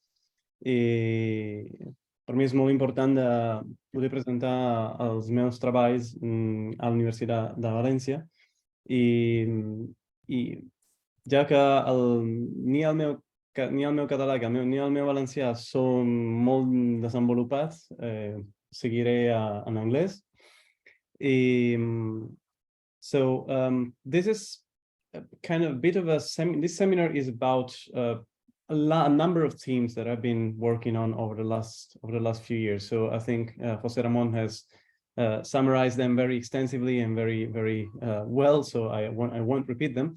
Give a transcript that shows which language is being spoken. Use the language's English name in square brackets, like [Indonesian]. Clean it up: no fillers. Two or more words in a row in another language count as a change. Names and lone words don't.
[Catalan] Per mi és molt important de poder presentar els meus treballs a la Universitat de València. I ja que ni el meu català ni el meu valencià són molt desenvolupats, seguiré en anglès. [English] So this is kind of a bit of this seminar is about a number of themes that I've been working on over the last few years. So I think José Ramón has summarized them very extensively and very well, so I won't repeat them.